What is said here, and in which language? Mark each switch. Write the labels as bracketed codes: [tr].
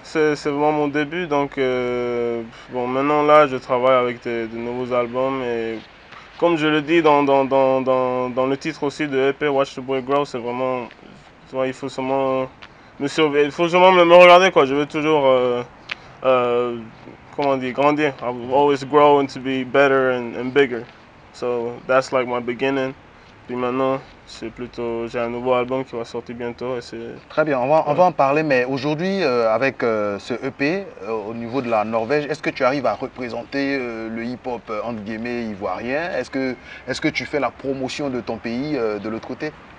[fr] C'est vraiment mon début. Donc, bon, maintenant là, je travaille avec de nouveaux albums. Et comme je le dis dans le titre aussi de EP, Watch the Boy Grow, c'est vraiment, tu vois, il faut seulement me surveiller, il faut seulement me regarder, quoi. Je veux toujours, euh, comment on dit, grandir. [en] I will always grow and to be better and bigger. So, that's like my beginning. [fr] Puis maintenant, j'ai un nouveau album qui va sortir bientôt et c'est, Très bien, on ouais. va en parler, mais aujourd'hui, avec ce EP, au niveau de la Norvège, est-ce que tu arrives à représenter le hip-hop, entre guillemets, ivoirien? Est-ce que tu fais la promotion de ton pays de l'autre côté?